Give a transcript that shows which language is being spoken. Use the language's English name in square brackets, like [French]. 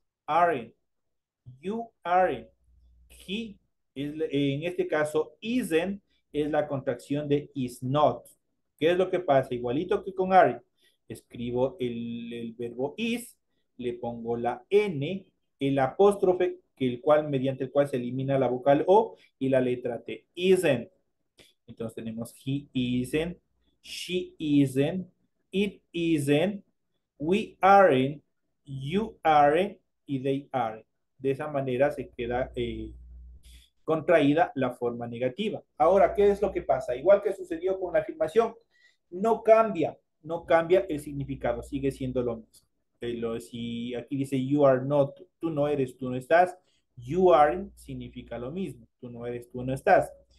[English] Aren't, you aren't, he, [Spanish] en este caso, isn't, es la contracción de is not. ¿Qué es lo que pasa? Igualito que con are, escribo el verbo is, le pongo la N, el apóstrofe, mediante el cual se elimina la vocal O y la letra T. [English] Isn't. [Spanish] Entonces tenemos [English] he isn't, she isn't, it isn't, we aren't, you aren't y they aren't. [Spanish] De esa manera se queda contraída la forma negativa. Ahora, ¿qué es lo que pasa? Igual que sucedió con la afirmación, no cambia el significado, sigue siendo lo mismo. Si aquí dice [English] you are not, [Spanish] tú no eres, tú no estás, [English] you aren't [Spanish] significa lo mismo, tú no eres, tú no estás.